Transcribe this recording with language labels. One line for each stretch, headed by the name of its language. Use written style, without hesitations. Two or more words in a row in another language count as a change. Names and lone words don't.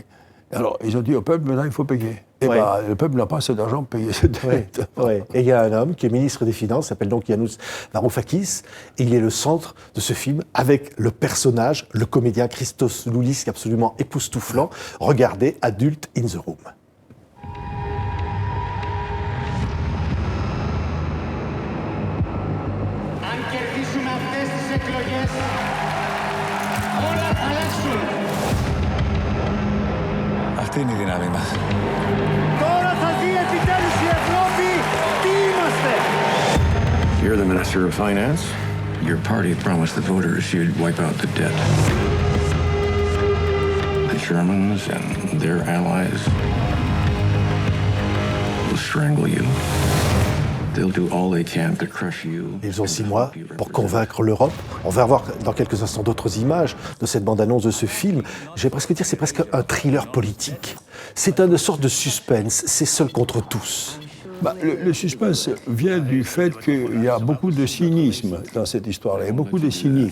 French: Alors, ils ont dit au peuple, maintenant, il faut payer. Et le peuple n'a pas assez d'argent pour payer cette dette. Et il y a un homme qui est ministre des Finances, s'appelle donc Yannis Varoufakis, et il est le centre de ce film avec le personnage, le comédien Christos Loulis, qui est absolument époustouflant. Regardez Adult in the Room.
Greek: Αυτή είναι η δύναμη μας. Τώρα θα δει επιτέλους η Ευρώπη τι είμαστε.
English: You're the Minister of Finance. Your party promised the voters you'd wipe out the debt. The Germans and their allies will strangle you. They'll do all they can to crush you.
French: Ils ont 6 mois pour convaincre l'Europe. On va voir dans quelques instants d'autres images de cette bande-annonce de ce film. Je vais presque dire c'est presque un thriller politique. C'est une sorte de suspense. C'est seul contre tous. Le suspense vient du fait qu'il y a beaucoup de cynisme dans cette histoire-là. Il y a beaucoup de cynisme.